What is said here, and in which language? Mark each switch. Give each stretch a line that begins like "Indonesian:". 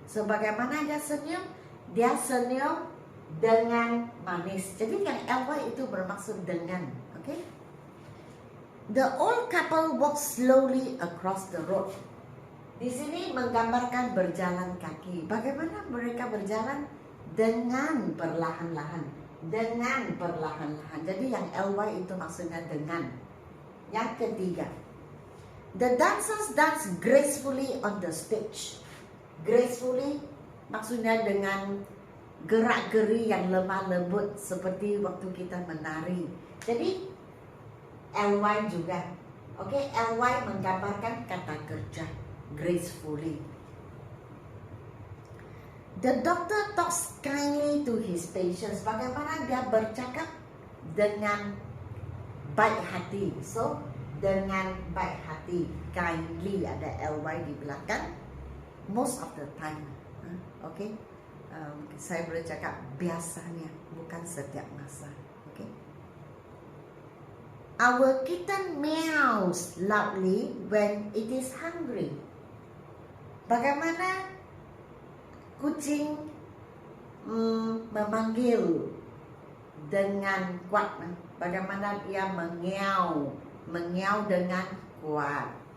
Malay: Sebagaimana dia senyum dengan manis. Jadi yang ly itu bermaksud dengan. Oke.
English: The old couple walks slowly across the road.
Malay: Di sini menggambarkan berjalan kaki. Bagaimana mereka berjalan? Dengan perlahan-lahan. Dengan perlahan-lahan. Jadi yang ly itu maksudnya dengan. Yang ketiga,
English: the dancers dance gracefully on the stage.
Malay: Gracefully maksudnya dengan gerak-geri yang lemah lembut seperti waktu kita menari. Jadi ly juga. Oke, ly menggambarkan kata kerja gracefully.
English: The doctor talks kindly to his patients.
Malay: Bagaimana dia bercakap? Dengan baik hati. So, dengan baik hati. Kindly ada ly di belakang.
English: Most of the time.
Malay: Okay? Saya boleh cakap biasanya, bukan setiap masa.
English: Okay? Our kitten meows loudly when it is hungry.
Malay: Bagaimana kucing memanggil dengan kuat? Bagaimana ia mengiau? Mengiau dengan kuat.